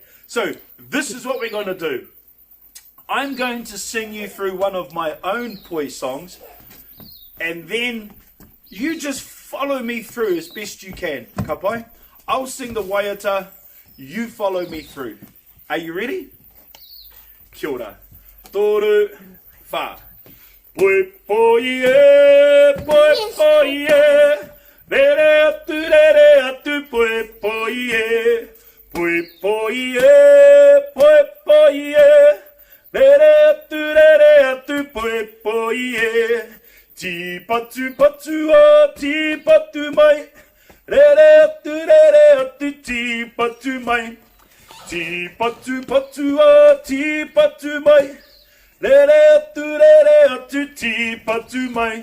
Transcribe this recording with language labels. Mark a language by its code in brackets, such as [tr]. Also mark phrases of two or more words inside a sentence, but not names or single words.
[en] So this is what we're going to do. I'm going to sing you through one of my own poi songs, and then you just follow me through as best you can. Kapai? I'll sing the waiata, you follow me through. Are you ready? [mi] Kia ora. Toru fa. Poi poi e, poi poi e, Rere atu poi poi e. Poi poi e. Rere atu poi poi e. Ti patu patu o ti patu mai. Rere atu ti patu mai. Ti patu patu o ti patu mai. Rere atu ti patu mai.